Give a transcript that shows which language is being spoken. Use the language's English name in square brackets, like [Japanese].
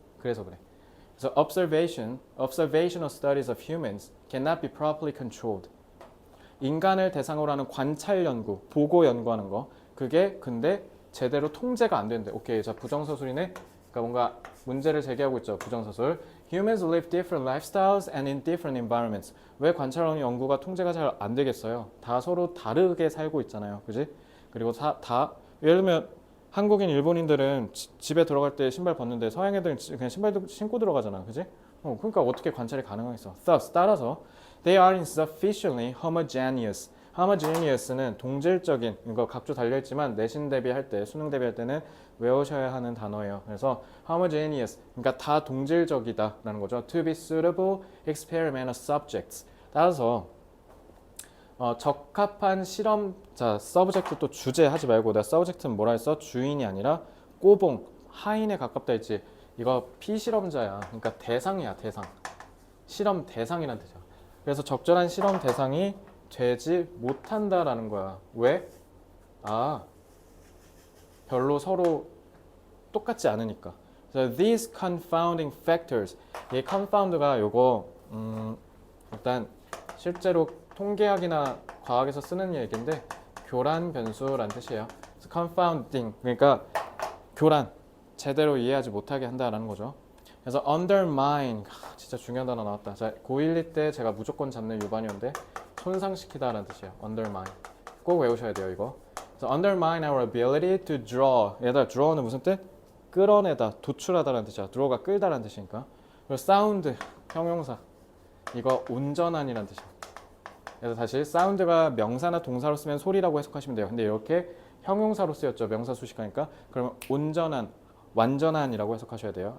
[Korean] 그래서 그래. 그래서 [English] observational studies of humans cannot be properly controlled. [Korean] 인간을 대상으로 하는 관찰 연구, 보고 연구하는 거 그게 근데 제대로 통제가 안 되는데 오케이 자 부정서술이네. 그러니까 뭔가 문제를 제기하고 있죠. 부정서술. [English] Humans live different lifestyles and in different environments. [Korean] 왜 관찰하는 연구가 통제가 잘 안 되겠어요? 다 서로 다르게 살고 있잖아요. 그지? 그리고 다 예를 들면 한국인, 일본인들은 집에 들어갈 때 신발 벗는데 서양 애들은 그냥 신발도 신고 들어가잖아. 그지? 그러니까 어떻게 관찰이 가능하겠어? [English] Thus, [Korean] 따라서 [English] they are insufficiently homogeneous. [Korean] homogeneous는 동질적인 이거 각주 달려있지만 내신 대비할 때 수능 대비할 때는 외우셔야 하는 단어예요. 그래서 homogeneous 그러니까 다 동질적이다 라는 거죠. [English] To be suitable experimental subjects. [Korean] 따라서 적합한 실험 자 subject 또 주제 하지 말고 내가 subject는 뭐라 했어? 주인이 아니라 꼬봉 하인에 가깝다 했지. 이거 피실험자야. 그러니까 대상이야 대상. 실험 대상이란 뜻이야. 그래서 적절한 실험 대상이 되지 못한다라는 거야. 왜? 별로 서로 똑같지 않으니까. [English] So these confounding factors. [Korean] 이 confound가 요거 일단 실제로 통계학이나 과학에서 쓰는 얘기인데 교란 변수란 뜻이에요. So confounding 그러니까 교란 제대로 이해하지 못하게 한다라는 거죠. 그래서 undermine 진짜 중요한 단어 나왔다. 자, 고1, 2 때 제가 무조건 잡는 유반이었는데 손상시키다라는 뜻이에요. undermine 꼭 외우셔야 돼요 이거. [English] 그래서 undermine our ability to draw. [Korean] 얘들아 draw는 무슨 뜻? 끌어내다, 도출하다라는 뜻이야. draw가 끌다라는 뜻이니까. 그리고 sound 형용사 이거 온전한이라는 뜻이야. 그래서 다시 sound가 명사나 동사로 쓰면 소리라고 해석하시면 돼요. 근데 이렇게 형용사로 쓰였죠. 명사 수식하니까. 그러면 온전한, 완전한이라고 해석하셔야 돼요.